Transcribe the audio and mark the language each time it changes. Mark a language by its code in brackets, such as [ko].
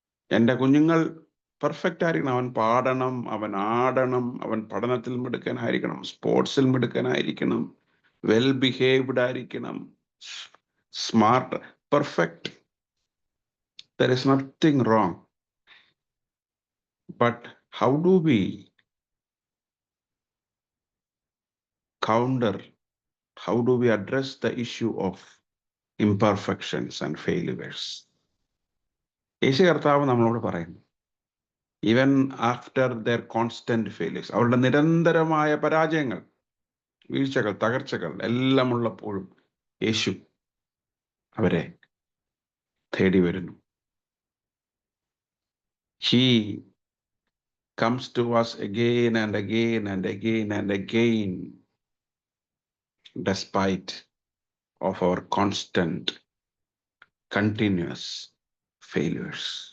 [ml] എൻ്റെ കുഞ്ഞുങ്ങൾ പെർഫെക്റ്റ് ആയിരിക്കണം. അവൻ പാടണം, അവൻ ആടണം, അവൻ പഠനത്തിൽ മിടുക്കനായിരിക്കണം, സ്പോർട്സിൽ മിടുക്കനായിരിക്കണം, വെൽ ബിഹേവ്ഡ് ആയിരിക്കണം, smart, perfect. [en] There is nothing wrong. But how do we counter, how do we address the issue of imperfections and failures? [ml] യേശു കർത്താവ് നമ്മളോട് പറയുന്നു, [en] even after their constant failures, [ml] അവരുടെ നിരന്തരമായ പരാജയങ്ങൾ, വീഴ്ചകൾ, തകർച്ചകൾ എല്ലാം ഉള്ളപ്പോഴും യേശു അവരെ തേടി വരുന്നു. [en] He comes to us again and again and again and again, despite of our constant, continuous failures.